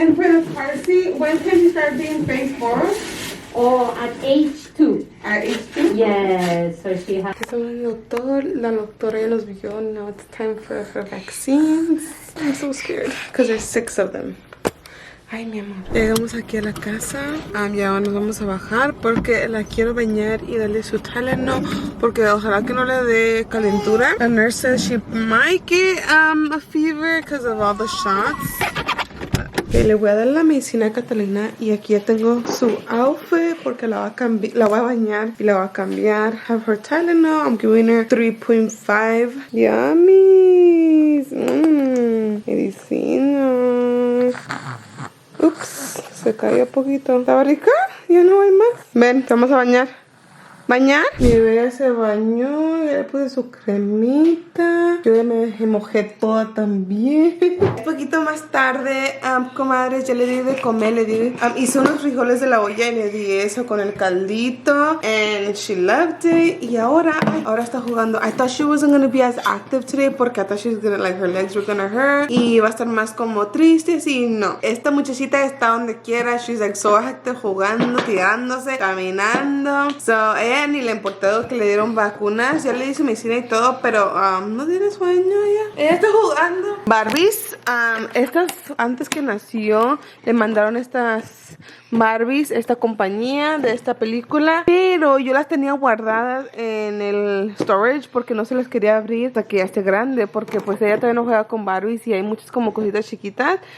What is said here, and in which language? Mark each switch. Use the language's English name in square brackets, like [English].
[English] And for the car seat, when can she start being phase 4? Or at age 2. At age 2? Yes, so she has. [Spanish] La doctora ya los vio. [English] Now it's time for her vaccines. I'm so scared because there's 6 of them. [Spanish] Ay, mi amor. Llegamos aquí a la casa. Ya nos vamos a bajar porque la quiero bañar y darle su Tylenol, porque ojalá que no le dé calentura. [English] The nurse says she might get a fever because of all the shots. [Spanish] Le voy a dar la medicina a Catalina y aquí ya tengo su outfit porque la voy a bañar y la voy a cambiar. [English] Have her Tylenol. I'm giving her 3.5. [Spanish] Yummy. Medicina. Ups, se cayó un poquito. ¿Estaba rica? Ya no hay más. Ven, vamos a bañar. ¿Bañar? Mi bebé ya se bañó, ya le puse su cremita. Yo ya me mojé toda también. Un poquito más tarde, comadres, ya le di de comer, hice unos frijoles de la olla y le di eso con el caldito. And she loved it. Y ahora está jugando. [English] I thought she wasn't going to be as active today porque I thought she was gonna, like, her legs were gonna hurt. [Spanish] Y va a estar más como triste, así, no. Esta muchachita está donde quiera. [English] She's like so active, jugando, tirándose, caminando. [Spanish] So, ella ni le importó que le dieron vacunas. Ya le hice medicina y todo, pero no tiene sueño ella. Ella está jugando. Barbies, estas antes que nació le mandaron estas Barbies, esta compañía de esta película, pero yo las tenía guardadas en el storage porque no se las quería abrir hasta que ya esté grande, porque pues ella todavía no juega con Barbies y hay muchas como cositas chiquitas.